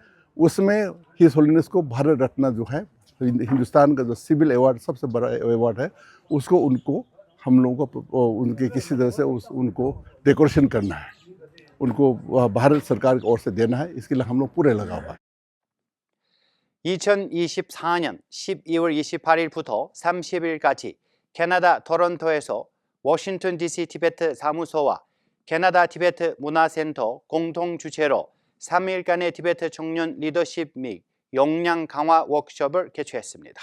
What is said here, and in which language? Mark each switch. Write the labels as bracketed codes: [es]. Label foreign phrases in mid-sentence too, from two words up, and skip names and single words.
[hi] उसमें हिज होलीनेस को भारत रत्न जो है, हिंदुस्तान का जो सिविल अवार्ड सबसे बड़ा अवार्ड है, उसको उनको हम लोगों को उनके किसी तरह से उनको डेकोरेशन करना है, उनको भारत सरकार की ओर से देना है। इसके लिए हम लोग पूरे लगा हुआ है। [ko] 2024년 12월 28일부터 30일까지 캐나다 토론토에서 워싱턴 DC 티베트 사무소와 캐나다 티베트 문화센터 공동 주최로 3일간의 티베트 청년 리더십 및 역량 강화 워크숍을 개최했습니다.